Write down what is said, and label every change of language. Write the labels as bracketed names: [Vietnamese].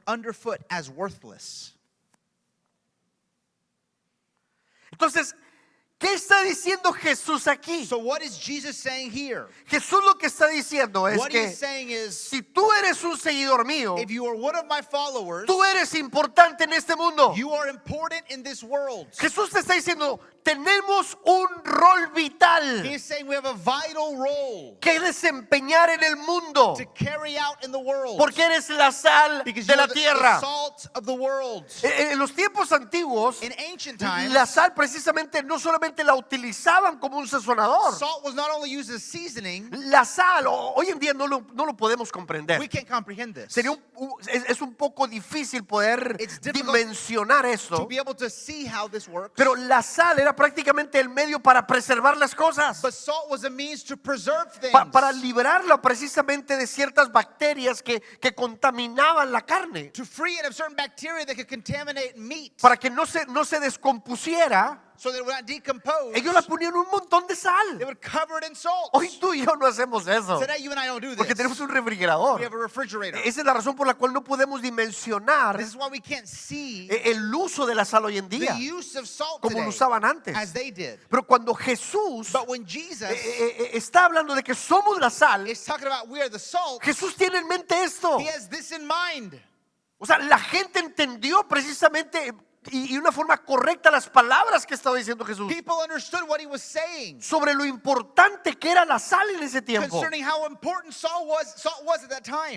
[English] underfoot as worthless. [Spanish] Entonces, ¿qué está diciendo Jesús aquí? [English] So what is Jesus saying here? [Spanish] Jesús lo que está diciendo es [English] What [Spanish] que [English] he's saying is, [Spanish] si tú eres un seguidor mío, [English] if you are one of my followers, [Spanish] tú eres importante en este mundo. [English] you are important in this world. [Spanish] Jesús te está diciendo, tenemos un rol vital [English] He is saying we have a vital role [Spanish] que desempeñar en el mundo, [English] to carry out in the world. [Spanish] porque eres la sal [English] Because [Spanish] de [English] you [Spanish] la [English] are the [Spanish] tierra. [English] salt of the world. [Spanish] En los tiempos antiguos, [English] In ancient times, [Spanish] la sal precisamente no solamente la utilizaban como un sazonador. [English] salt was not only used as seasoning. [Spanish] La sal, hoy en día no lo podemos comprender. [English] We can't comprehend this. [Spanish] Sería es un poco difícil poder [English] It's difficult [Spanish] dimensionar [English] to [Spanish] esto. [English] be able to see how this works. [Spanish] Pero la sal era prácticamente el medio para preservar las cosas, [English] But salt was a means to preserve things. [Spanish] para librarla precisamente de ciertas bacterias que contaminaban la carne, [English] To free it of certain bacteria that could contaminate meat. [Spanish] para que no se descompusiera. [English] So that it would not decompose. [Spanish] Ellos la ponían un montón de [English] They [Spanish] sal. [English] would cover it in salt. [Spanish] Hoy tú y yo no hacemos eso, [English] Today you and I don't do [Spanish] porque [English] this. [Spanish] tenemos un refrigerador. [English] We have a refrigerator. [Spanish] Esa es la razón por la cual no podemos dimensionar [English] This is why we can't see [Spanish] el uso de la sal hoy en día [English] the use of salt [Spanish] como [English] today [Spanish] lo usaban antes. [English] as they did. [Spanish] Pero cuando Jesús [English] But when Jesus [Spanish] está hablando de que somos la sal, [English] is talking about we are the salt, [Spanish] Jesús tiene en mente esto. [English] he has this in mind. [Spanish] O sea, la gente entendió precisamente y una forma correcta las palabras que estaba diciendo Jesús [English] People understood what he was saying [Spanish] sobre lo importante que era la sal en ese tiempo. [English] concerning how important salt was at that time.